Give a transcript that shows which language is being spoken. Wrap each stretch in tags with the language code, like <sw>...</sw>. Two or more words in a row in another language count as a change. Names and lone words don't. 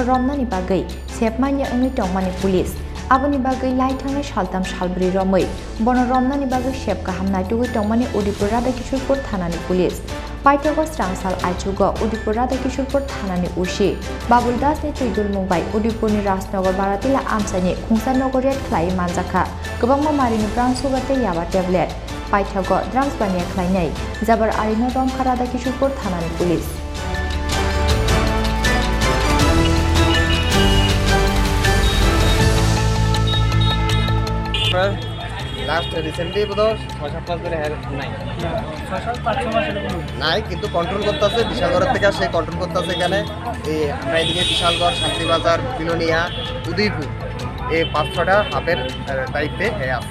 <trp>रमनानि बागै सेबमानि अंनि टंमानि पुलिस आबनि बागै लाई थांनाय सालथाम सालब्रै रमै बन रमनानि बागै सेब गाहामनाय टुगै टंमानि उदयपुर राधा किशोरपुर थानानि पुलिस पाइथागो स्रांसाल आइचुगो उदयपुर राधा किशोरपुर थानानि उशी बाबुल दासनि थैदुल मुंबाइ उदयपुरनि राजनगर बारातिला आमसानि खुंसा नगरियात ख्लाइ मानजाखा गोबांमा मारिनि ब्राउन सुगारते याबा टेब्लेट पाइथागो ड्राग्स बानिया ख्लाइनै जाबार आलिनो रमखा राधा किशोरपुर थानानि पुलिस</trp> <en>last recently</en> <bn>বোধহয় 6-7 মাস ধরে নাই কিন্তু কন্ট্রোল করতেছে বিশালগড়ের থেকে সে কন্ট্রোল করতেছে এখানে এই আমরা এদিকে বিশালগড় শান্তিবাজার বিলোনিয়া উদয়পুর এই 5-6টা হাবের দায়িত্বে আছে</bn>